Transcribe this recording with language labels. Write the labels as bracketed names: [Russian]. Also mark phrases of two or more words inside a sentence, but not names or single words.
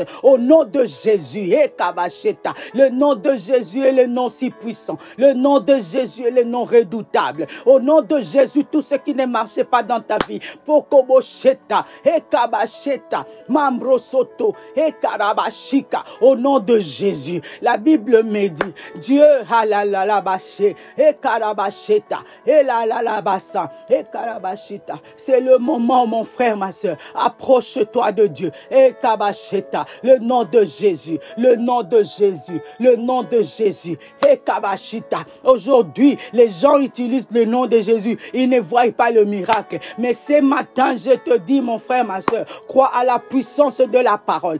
[French] Au nom de Jésus, Ekabasheta. Le nom de Jésus est le nom si puissant. Le nom de Jésus est le nom redoutable. Au nom de Jésus, tout ce qui ne marchait pas dans ta vie. Pokobosheta, Ekabasheta, Mambrosoto, Ekarabashika. Au nom de Jésus, la Bible me dit, Dieu, halalalabaché, et karabacheta, et lalalabassa, et karabachita. C'est le moment, mon frère, ma soeur. Approche-toi de Dieu. Et kabacheta, le nom de Jésus, le nom de Jésus, le nom de Jésus. Et kabachita. Aujourd'hui, les gens utilisent le nom de Jésus. Ils ne voient pas le miracle. Mais ce matin, je te dis, mon frère, ma soeur, crois à la puissance de la parole.